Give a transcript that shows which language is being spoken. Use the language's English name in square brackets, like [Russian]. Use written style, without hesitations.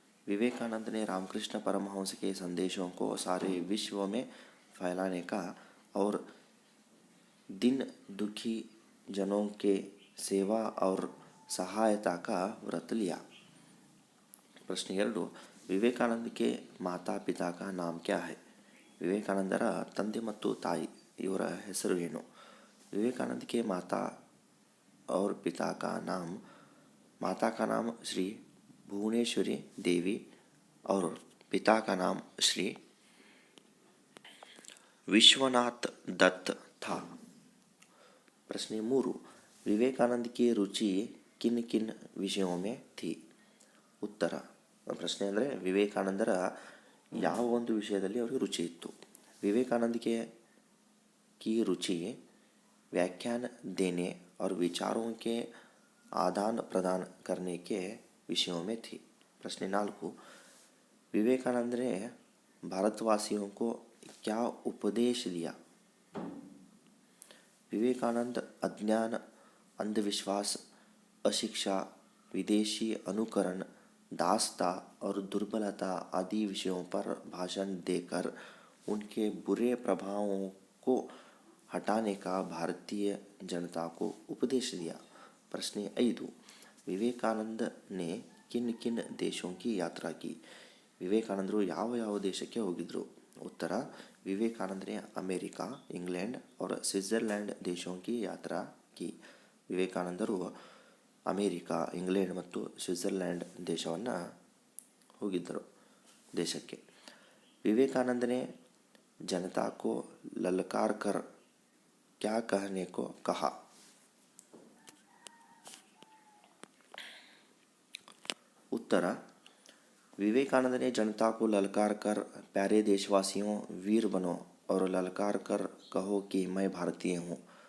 [Hindi] विवेकानंद ने रामकृष्ण परमहंस के संदेशों को सारे विश्व में फैलाने का और दीन दुखी जनों के सेवा और सहायता का व्रत लिया. प्रश्न 2, विवेकानंद के माता पिता का नाम क्या है? [Kannada] ವಿವೇಕಾನಂದರ ತಂದೆ ಮತ್ತು ತಾಯಿ ಇವರ ಹೆಸರು ಏನು? [Hindi] विवेकानंद के माता और पिता का नाम, माता का नाम श्री भुवनेश्वरी देवी और पिता का नाम श्री विश्वनाथ दत्त था. प्रश्न 3, विवेकानंद की रुचि किन किन विषयों में थी? [Kannada] ಉತ್ತರ, ಪ್ರಶ್ನೆ ಅಂದರೆ ವಿವೇಕಾನಂದರ ಯಾವ ಒಂದು ವಿಷಯದಲ್ಲಿ ಅವರಿಗೆ ರುಚಿ ಇತ್ತು? [Hindi] ವಿವೇಕಾನಂದಕ್ಕೆ की रुचि व्याख्यान देने और विचारों के आदान प्रदान करने के विषयों में थी. प्रश्न 4, विवेकानंद ने भारतवासियों को क्या उपदेश दिया? विवेकानंद अज्ञान, अंधविश्वास, अशिक्षा, विदेशी अनुकरण, दासता और दुर्बलता आदि विषयों पर भाषण देकर उनके बुरे प्रभावों को हटाने का भारतीय जनता को उपदेश दिया. प्रश्न 5, विवेकानंद ने किन किन देशों की यात्रा की? [Kannada] ವಿವೇಕಾನಂದರು ಯಾವ ಯಾವ ದೇಶಕ್ಕೆ ಹೋಗಿದ್ರು? ಉತ್ತರ, [Hindi] विवेकानंद ने अमेरिका, इंग्लैंड और स्विट्जरलैंड देशों की यात्रा की. [Kannada] ವಿವೇಕಾನಂದರು ಅಮೇರಿಕಾ, ಇಂಗ್ಲೆಂಡ್ ಮತ್ತು ಸ್ವಿಟ್ಜರ್ಲ್ಯಾಂಡ್ ದೇಶವನ್ನು ಹೋಗಿದ್ದರು ದೇಶಕ್ಕೆ. [Hindi] विवेकानंद ने जनता को ललकार कर क्या कहने को कहा? उत्तर, विवेकानंद ने जनता को ललकार कर, प्यारे देशवासियों वीर बनो और ललकार कर कहो कि मैं भारतीय हूँ,